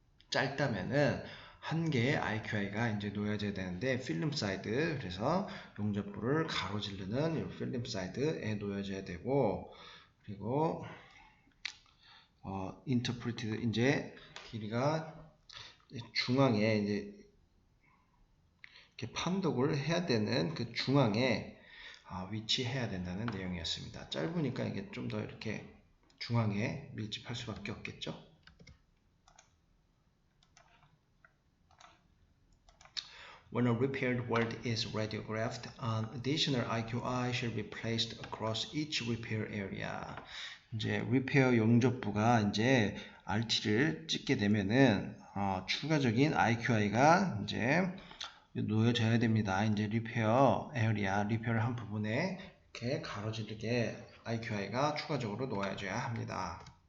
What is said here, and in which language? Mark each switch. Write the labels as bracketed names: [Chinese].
[Korean] 짧다면은 한 개의 IQI가 이제 놓여져야 되는데 필름 사이드, 그래서 용접부를 가로지르는 이 필름 사이드에 놓여져야 되고, 그리고 interpreted 이제 길이가 중앙에 이제 이렇게 판독을 해야 되는 그 중앙에 위치해야 된다는 내용이었습니다. 짧으니까 이게 좀 더 이렇게 중앙에 밀집할 수밖에 없겠죠. [English] When a repaired word is radiographed, an additional IQI shall be placed across each repair area. [Korean] 이제 리페어 용접부가 이제 RT를 찍게 되면은 추가적인 IQI가 이제 놓여져야 됩니다. 이제 리페어 에어리아, 리페어를 한 부분에 이렇게 가로지르게 IQI가 추가적으로 놓여져야 합니다.